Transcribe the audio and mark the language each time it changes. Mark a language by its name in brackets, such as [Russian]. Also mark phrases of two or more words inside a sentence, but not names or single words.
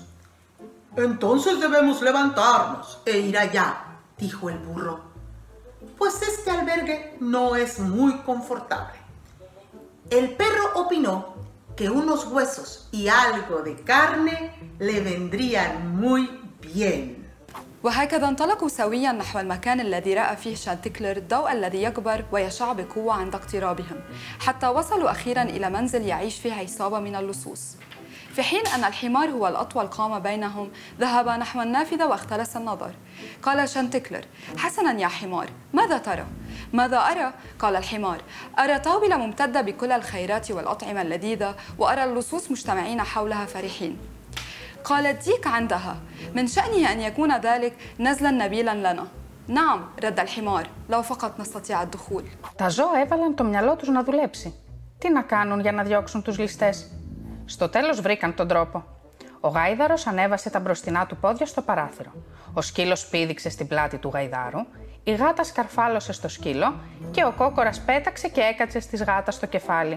[Spanish] Entonces debemos levantarnos e ir allá, dijo el burro, pues este albergue no es muy confortable. El perro opinó que unos huesos y algo de carne le vendrían muy bien. [Arabic] وهكذا انطلقوا سويا نحو المكان الذي رأى فيه شانتيكلر الضوء الذي يكبر ويشع بقوة عند اقترابهم، حتى وصلوا أخيرا إلى منزل يعيش فيه عصابة من اللصوص. في حين أن الحمار هو الأطول قامة بينهم، ذهب نحو النافذة واختلس النظر. قال شانتيكلر: حسنا يا حمار، ماذا ترى؟ ماذا أرى؟ قال الحمار: أرى طاولة ممتدة بكل الخيرات والأطعمة اللذيذة، وأرى اللصوص مجتمعين حولها فرحين. قال الديك عندها: من شأنه أن يكون ذلك نزلا نبيلا لنا. نعم، رد الحمار، لو فقط نستطيع الدخول. [Greek] Τα ζώα έβαλαν το μυαλό τους να δουλέψει. Τι να κάνουν για να διώξουν τους ληστές? Στο τέλος βρήκαν τον τρόπο. Ο γάιδαρος ανέβασε τα μπροστινά του πόδια στο παράθυρο. Ο σκύλος πήδηξε στην πλάτη του γαϊδάρου, η γάτα σκαρφάλωσε στο σκύλο και ο κόκορας πέταξε και έκατσε στις γάτας στο κεφάλι.